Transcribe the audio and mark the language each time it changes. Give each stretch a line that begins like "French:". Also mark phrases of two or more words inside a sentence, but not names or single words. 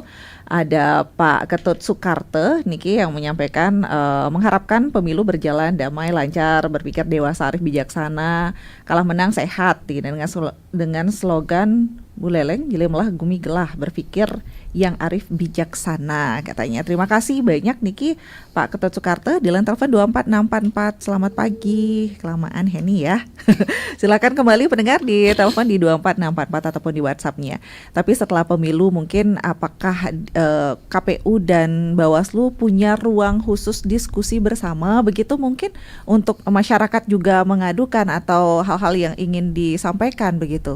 Indonesian: Ada Pak Ketut Sukarte niki yang menyampaikan mengharapkan pemilu berjalan damai, lancar, berpikir dewasa, arif, bijaksana, kalah menang sehat, dengan slogan Buleleng
Balinese: Jilemlah Gumi Gelah,
Indonesian: berpikir yang arif bijaksana katanya. Terima kasih banyak niki Pak Ketut Sukarte di line telepon 24644. Selamat pagi. Kelamaan Heni ya. Silakan kembali pendengar di telepon di 24644 ataupun di WhatsApp-nya. Tapi setelah pemilu mungkin apakah KPU dan Bawaslu punya ruang khusus diskusi bersama begitu mungkin untuk masyarakat juga mengadukan atau hal-hal yang ingin disampaikan begitu?